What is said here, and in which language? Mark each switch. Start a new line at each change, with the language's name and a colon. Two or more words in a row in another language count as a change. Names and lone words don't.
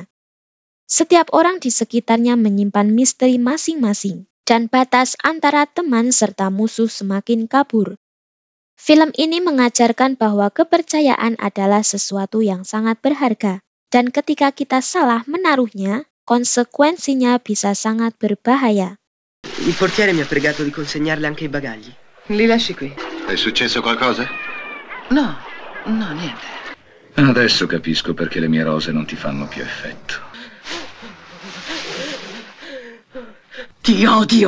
Indonesian: Setiap orang di sekitarnya menyimpan misteri masing-masing, dan batas antara teman serta musuh semakin kabur. Film ini mengajarkan bahwa kepercayaan adalah sesuatu yang sangat berharga, dan ketika kita salah menaruhnya, konsekuensinya bisa sangat berbahaya.
Italian: Il portiere mi ha pregato di consegnarle anche i bagagli. Li lasci qui. È successo qualcosa? No, niente. Adesso capisco perché le mie rose non ti fanno più effetto. Ti odio!